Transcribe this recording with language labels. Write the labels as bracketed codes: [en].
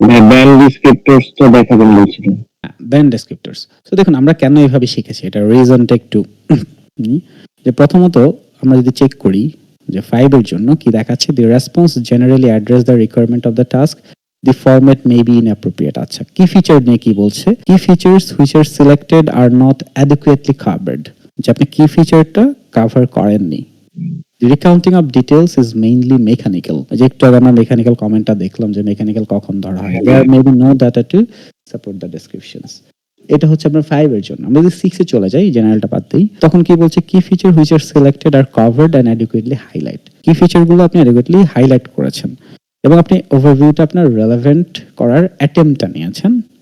[bn] Band ডিসক্রিপ্টরস তো দেখাবেন বলছিলেন। ব্যান্ড ডেসক্রিপ্টরস। সো দেখুন আমরা কেন এইভাবে শিখেছি, এটা রিজন টেক 2। যে প্রথমত আমরা যদি চেক করি যে 5 এর জন্য কি দেখাচ্ছে, [en] the response generally address the requirement of the task, the format may be inappropriate. [bn] আচ্ছা, কি ফিচার নিয়ে কি বলছে, কি features [en] which are selected are not adequately covered, [bn] যে আপনি কি ফিচারটা কভার করেননি। [en] The recounting of details is mainly mechanical, [bn] যে একটু আগে আমরা মেকানিক্যাল কমেন্টটা দেখলাম যে মেকানিক্যাল কখন ধরা হয়, [en] there may be no data to support the descriptions. [bn] এটা হচ্ছে আপনার 5 এর জন্য। আমরা যদি 6 এ চলে যাই, জেনারেলটা বাদ দিই, তখন কি বলছে, কি feature [en] which are selected are covered and adequately highlight, [bn] কি ফিচারগুলো আপনি adequately হাইলাইট করেছেন এবং আপনি ওভারভিউটা আপনার রেলেভেন্ট করার অ্যাটেম্পটটা নিয়েছেন।